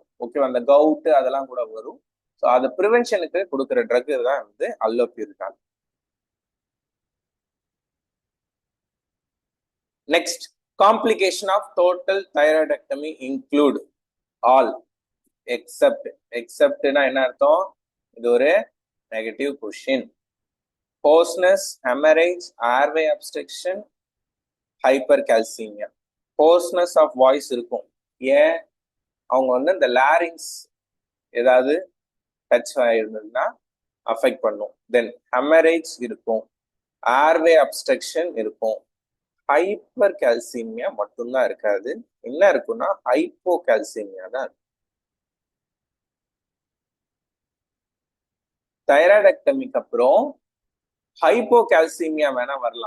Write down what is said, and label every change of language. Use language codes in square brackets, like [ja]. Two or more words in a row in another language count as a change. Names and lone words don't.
[ta] ஓகேவா, அந்த கவுட்டு அதெல்லாம் கூட வரும். ஸோ அது ப்ரிவென்ஷனுக்கு கொடுக்குற ட்ரக் தான் வந்து அல்லோபிரினால். [en] Next, complication of total thyroidectomy include all except. [ta] எக்ஸப்ட்னா என்ன அர்த்தம், இது ஒரு [en] negative question. hoarseness, hemorrhage, airway obstruction, hypercalcemia. hoarseness of voice [ta] இருக்கும். ஏன், அவங்க வந்து இந்த லாரிங்ஸ் ஏதாவது டச் ஆயிருந்ததுன்னா அஃபெக்ட் பண்ணும். [en] then hemorrhage [ta] இருக்கும், [en] airway obstruction [ta] இருக்கும். [en] hyper calcemia [ta] மட்டும்தான் இருக்காது. என்ன இருக்குன்னா [en] hypo calcemia [ta] தான் இருக்கும். தைராய்டெக்டமிக்கு அப்புறம் [en] hypo calcemia [ta] வேணா வரலாம்.